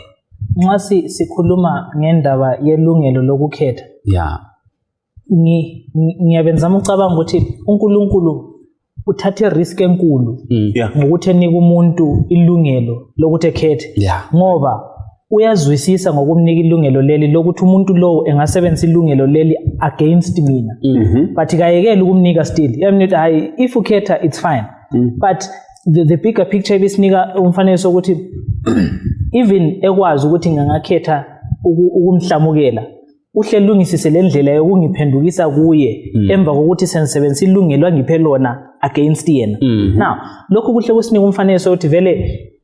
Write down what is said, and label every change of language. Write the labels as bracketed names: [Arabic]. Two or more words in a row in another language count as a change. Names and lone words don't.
[North Ndebele] nxa sikhuluma ngendaba yelungelo lokukhetha ngiyabenzama ucabanga ukuthi uNkulunkulu uthathe risk enkulu ngokuthi enika umuntu ilungelo lokuthi ekhethe ngoba uyazwisisa ngokumnika ilungelo leli lokuthi umuntu lo engasebenzisa ilungelo leli against mina but kayekela ukumnika still yamnithi hayi if ukhetha [English] it's fine but the bigger picture [North Ndebele] ibisinika umfanekiso ukuthi even ekwazi ukuthi ngingakhetha ukumhlamukela uhle lungisise lendlela yokungiphendukisa kuye emva kokuthi sengisebenzisa ilungelo angiphe lona against yena now lokho kuhle kusinika umfanekiso ukuthi vele